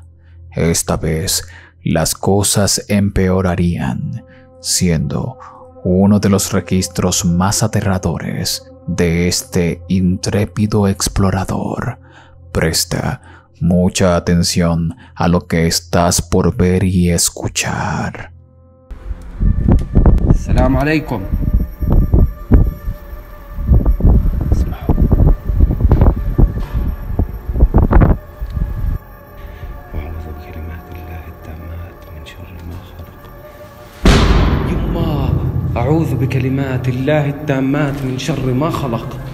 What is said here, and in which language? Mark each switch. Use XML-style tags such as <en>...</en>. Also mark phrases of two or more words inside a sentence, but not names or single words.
<es>Esta vez, las cosas empeorarían, siendo uno de los registros más aterradores de este intrépido explorador. Presta mucha atención a lo que estás por ver y escuchar.</es> <ar>السلام عليكم. اسمعوا. وأعوذ بكلمات الله التامات من شر ما خلق. يما أعوذ بكلمات الله التامات من شر ما خلق.</ar>